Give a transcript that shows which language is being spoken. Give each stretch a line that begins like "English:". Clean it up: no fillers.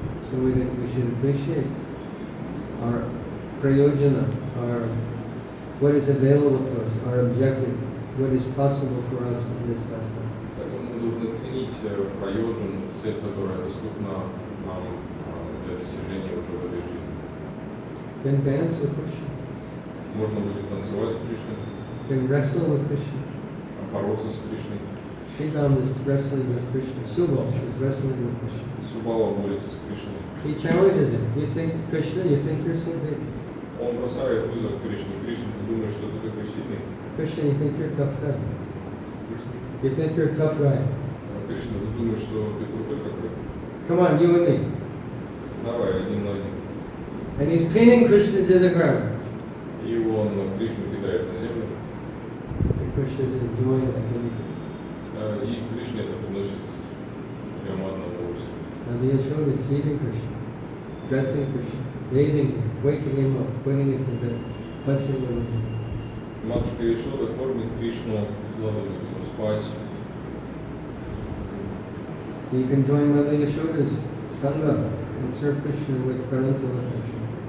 English: So we should appreciate our prayojana, our what is available to us, our objective, what is possible for us in this lifetime.
Russian: Поэтому мы должны ценить прайоджан, цель, которая доступна нам для достижения уже в этой жизни.
English: Can dance with Krishna,
Russian: Можно будет танцевать с Кришной,
English: can wrestle with Krishna.
Russian: бороться с Кришной.
English: Sridham is wrestling with Krishna. Subal is wrestling with Krishna.
Russian: Субала борется с Кришной.
English: He challenges him. You think Krishna? You think you're so big?
Russian: Он бросает вызов Кришне. Кришна, ты думаешь, что ты такой сильный?
English: Krishna, you think you're a tough guy? You think you're a tough guy?
Russian: Кришна, ты думаешь, что ты крутой какой?
English: Come on, you and me.
Russian: Давай, один на один.
English: And he's pinning Krishna to the ground.
Russian: И он Кришну кидает на землю.
English: And Krishna is enjoying it like anything.
Russian: И Кришне это приносит прямо одно удовольствие.
English: Now the Yashoda is feeding Krishna, dressing Krishna, bathing him, waking him up, putting him to bed, fussing over him.
Russian: Матушка Яшода кормит Кришну, укладывает его спать.
English: So you can join Mother Yashoda's Sangha and serve Krishna with parental affection.